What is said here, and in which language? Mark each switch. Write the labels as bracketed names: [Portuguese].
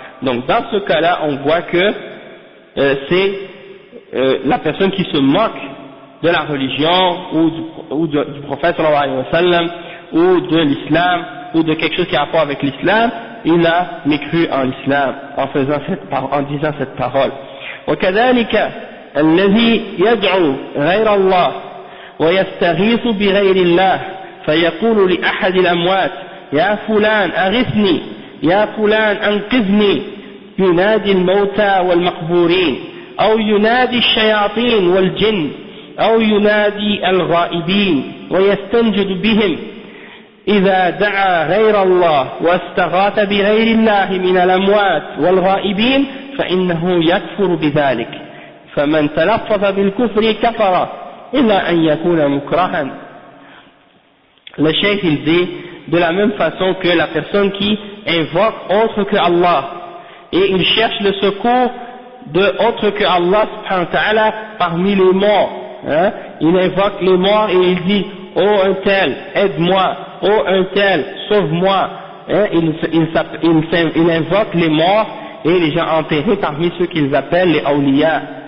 [French] Donc dans ce cas-là, on voit que c'est la personne qui se moque de la religion ou du prophète sallallahu alayhi wa sallam ou de l'islam ou de quelque chose qui a rapport avec l'islam, il a mécru en l'islam en disant cette parole. [Arabic] وكذلك الذي يدعو غير الله ويستغيث بغير الله فيقول لأحد الأموات يا فلان أغثني يا فلان أنقذني، ينادي الموتى والمقبورين أو ينادي الشياطين والجن أو ينادي الغائبين ويستنجد بهم إذا دعا غير الله واستغاث بغير الله من الأموات والغائبين فإنه يكفر بذلك، فمن تلفظ بالكفر كفر إلا أن يكون مكرها. [French] Le cheikh il dit, de la même façon que la personne qui invoque autre que Allah et il cherche le secours de autre que Allah subhanahu wa ta'ala parmi les morts, hein, il invoque les morts et il dit oh un tel aide-moi, oh un tel sauve-moi, hein, il invoque les morts et les gens enterrés parmi ceux qu'ils appellent les awliya.